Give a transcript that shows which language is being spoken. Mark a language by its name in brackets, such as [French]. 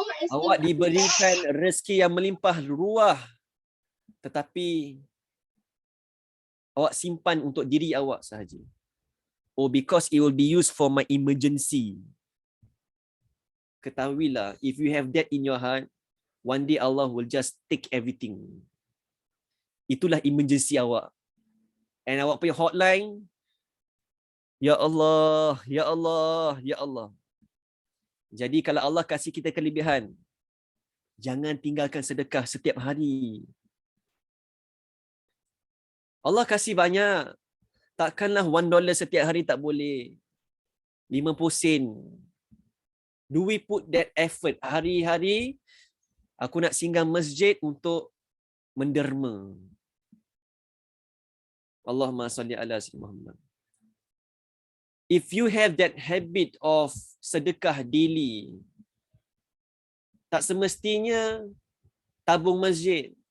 [Malay] Awak diberikan rezeki yang melimpah ruah tetapi awak simpan untuk diri awak sahaja. [English] Oh, because it will be used for my emergency. [Malay] Ketahuilah, [English] if you have that in your heart, one day Allah will just take everything. [Malay] Itulah emergency awak. And awak punya hotline, Ya Allah, Ya Allah, Ya Allah. Jadi kalau Allah kasih kita kelebihan, jangan tinggalkan sedekah setiap hari. Allah kasih banyak. Takkanlah $1 setiap hari tak boleh. 50 sen. [English] Do we put that effort [Malay] hari-hari? Aku nak singgah masjid untuk menderma. [Arabic] Allahumma salli ala sayyidina Muhammad. [English] If you have that habit of sedekah daily, [Malay] tak semestinya tabung masjid.